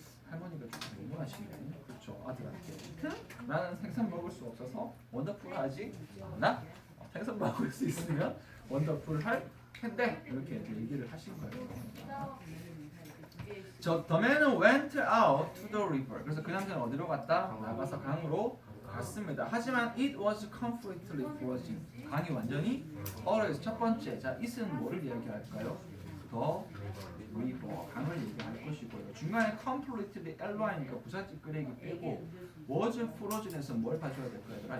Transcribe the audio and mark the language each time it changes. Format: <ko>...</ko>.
<ko>할머니가 좀 너무하시네. 그렇죠. 아들한테 나는 생선 먹을 수 없어서 원더풀 하지 않아. 생선 먹을 수 있으면 원더풀 할 텐데 이렇게 얘기를 하신 거예요.</ko> <en>저 the man went out to the river.</en> <ko>그래서 그 남자는 어디로 갔다? 나가서 강으로 갔습니다. 하지만</ko> <en>it was completely frozen.</en> <ko>강이 완전히 얼어있어. 첫 번째, 자, it은 뭐를 이야기할까요? the river, 강을 얘기할 것이고요. 중간에 completely ly니까 부사지 끄레기 빼고 was frozen에서 뭘 봐줘야 될까요? 얘들아?</ko>